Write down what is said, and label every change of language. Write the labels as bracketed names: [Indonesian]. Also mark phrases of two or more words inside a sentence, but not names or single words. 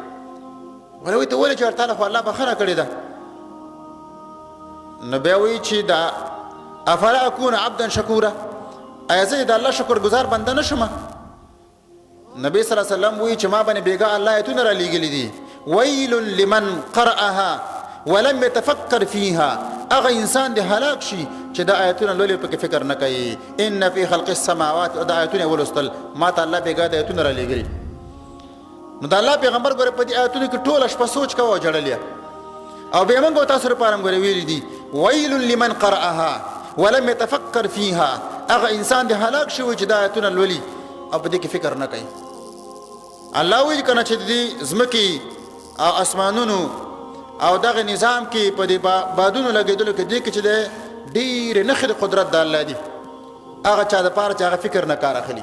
[Pashto] وایي ته ولې چې تعالی خو الله بخښنه کړې ده. نو بیا وایي چې دا [Arabic] افلا اکون عبدا شکورا [Pashto] ایا زه د الله شکر گزار بنده نشم. نبی [Arabic] صلی الله علیه وسلم [Pashto] وایي چې ما باندې بیګا الله ایتونه را لیږلي دي [Arabic] ویل لمن قرأها ولم يتفكر فيها. [Pashto] اغه انسان دی هلاک شي چې د آیتونو لولې پکې فکر نه کوي. [Arabic] ان فی خلق السماوات [Pashto] د آیتونه ولستل ما ته الله بیګا د آیتونه را لیږلي. نو د الله پیغمبر ګوره په دې آیتونو کې ټوله شپه سوچ کوه او جړلې او بیا موږ تاسو لپاره هم ګوره ویلي دي [Arabic] ویل لمن قرأها ولم يتفكر فيها. [Pashto] اغه انسان دی هلاک شي چې د آیتونه لولي او په دې کې فکر نه کوي. الله ویل کنه چې دې ځمکې او اسمانونو او دغه نظام کې په دې بادونو لګېدلو کې دې کې چې د ډېرې نښې د قدرت د الله دي هغه چا دپاره چې هغه فکر نه کار اخلي.